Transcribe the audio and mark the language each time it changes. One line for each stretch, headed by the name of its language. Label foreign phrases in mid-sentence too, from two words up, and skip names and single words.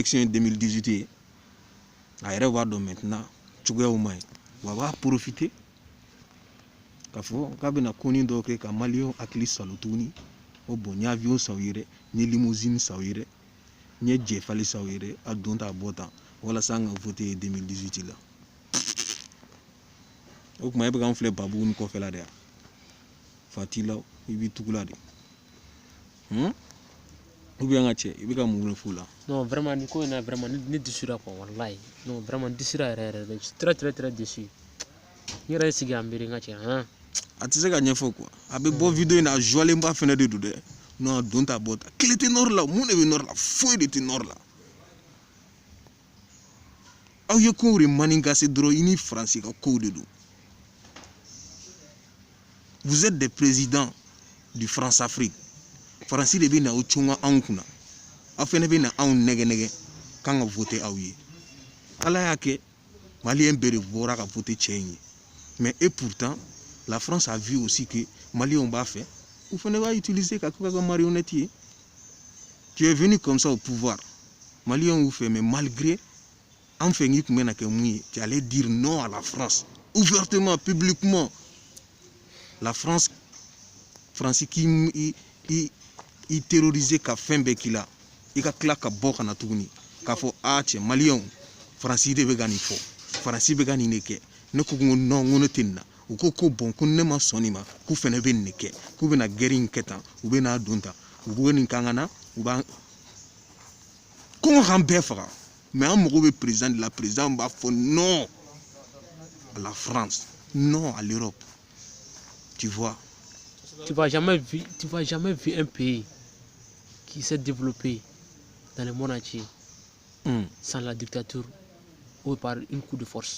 Bambara: ye 2018 ye a yɛrɛ b'a dɔn maintenant cogoyaw ma ɲi wa a b'a profiter k'a fɔ k'a bɛna koni dɔw kɛ ka maliyɛnw hakili salo tuguni o bon n ye avion san u ye dɛ n ye limousine san u ye dɛ n ye jɛfali san u ye dɛ a don ta a bɔ tan walasa an ka voter 2018 la o tuma e bɛ k'an filɛ babuguni kɔfɛla de yan fatilaw i b'i tugula de
French: ou bien
Bambara: ka cɛ i bɛ ka mun f'u la.
French: Non vraiment
Bambara: ni ko in na vraiment ne dusura quoi wallahi
French: non vraiment
Bambara: dusura yɛrɛ
French: je suis très déçu
Bambara: n yɛrɛ ye sigi a miiri n ka cɛ a tɛ se ka ɲɛfɔ quoi a bɛ bɔ video in na a joilenba fɛnɛ de don dɛ non a don ta a bɔ ta tile tɛ nord la mun de bɛ nord la foyi de tɛ nord la aw ye kow de manigaase dɔrɔn i ni faransi ka kow de don.
French: Vous êtes des présidents du France-Afrique.
Bambara: Faransi de bɛ na o cunga anw kunna aw fɛnɛ bɛ na anw nɛgɛ kan ka voter aw ye ala y'a kɛ maliyɛn bɛɛ de bɔra ka voter cɛ in ye
French: mais et pourtant la France a vu aussi que
Bambara: maliyɛnw b'a fɛ u fɛnɛ b'a utiliser ka kɛ ka marionnette ye.
French: Tu es venu comme ça au pouvoir
Bambara: maliyɛnw y'u fɛ
French: mais malgré
Bambara: an fɛ n'i kun bɛ na kɛ mun ye
French: tu allais dire non à la France ouvertement publiquement. La France qui
Bambara: i terrorisé ka fɛn bɛɛ k'i la i ka tila ka bɔ ka na tuguni k'a fɔ cɛ maliyɛnw faransi de bɛ ka nin fɔ faransi bɛ ka nin de kɛ ne ko non ko ne tɛ nin na u ko bon ko ne ma sɔn nin ma k'u fɛnɛ bɛ nin de kɛ k'u bɛna guerre in kɛ tan u bɛ n'a don tan u bɛ nin k'an na u b'an kɔngɔ k'an bɛɛ faga mais an mago bɛ
French: président de la président
Bambara: b'a fɔ
French: non à la France non à l'Europe. Tu vois. Tu vas jamais vu un pays qui s'est développé dans le monde entier sans la dictature ou par une coup de force.